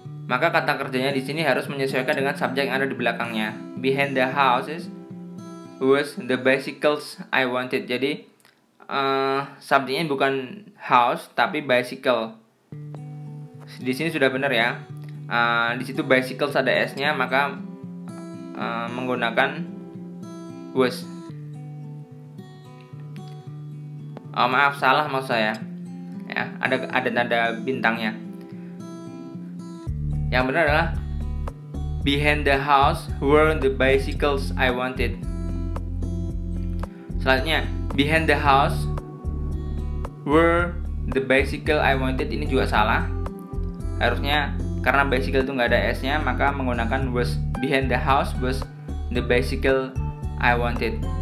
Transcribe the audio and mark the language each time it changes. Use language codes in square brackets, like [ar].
[id] Maka kata kerjanya di sini harus menyesuaikan dengan subjek yang ada di belakangnya. [en] Behind the houses was the bicycles I wanted. [id] Jadi subjeknya bukan house tapi bicycle. Di sini sudah benar ya. Di situ bicycles ada s-nya, maka menggunakan was. Maaf, salah maksud saya. Ya, ada tanda bintangnya. Yang benar adalah [en] behind the house were the bicycles I wanted. Selanjutnya, behind the house were the bicycle I wanted. [id] Ini juga salah. Harusnya karena bicycle itu nggak ada s-nya, maka menggunakan was. [en] Behind the house was the bicycle I wanted.